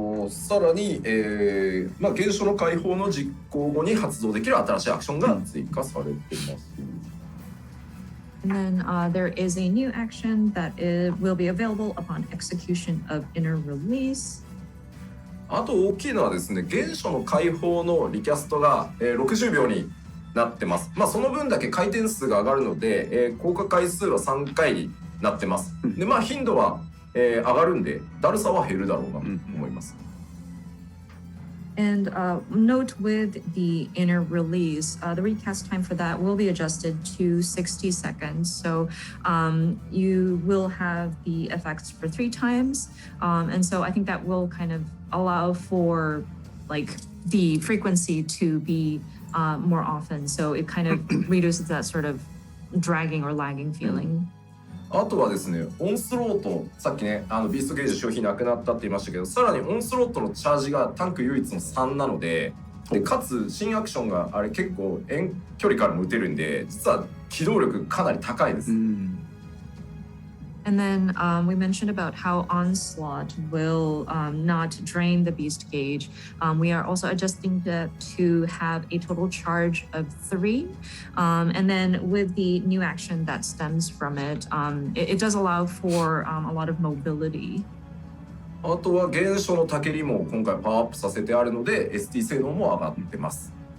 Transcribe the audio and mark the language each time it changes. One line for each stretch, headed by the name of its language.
Japanese: さらに、現象の解放の実行後に発動できる新しいアクションが追加されています。
English: And then there is a new action that will be available upon execution of inner release.
Japanese: あと大きいのはですね、原初の解放のリキャストが、60秒になってます。その分だけ回転数が上がるので、効果回数は3回になってます。で、頻度は、上がるんで、だるさは減るだろうなと思います。
English: And note with the inner release, the recast time for that will be adjusted to 60 seconds. So you will have the effects for 3 times. And so I think that will kind of allow for like the frequency to be more often. So it kind of reduces that sort of dragging or lagging feeling.
Japanese: あとはですね、オンスロート、さっきね、ビーストゲージ消費なくなったって言いましたけど、さらにオンスロートのチャージがタンク唯一の3なので、かつ新アクションがあれ結構遠距離からも打てるんで、実は機動力かなり高いです。
English: And then we mentioned about how Onslaught will not drain the beast gauge. We are also adjusting that to have a total charge of 3. And then with the new action that stems from it, it does allow for a lot of mobility.
Japanese: あとは原初のタケリも今回パワーアップさせてあるので ST 性能も上がってます。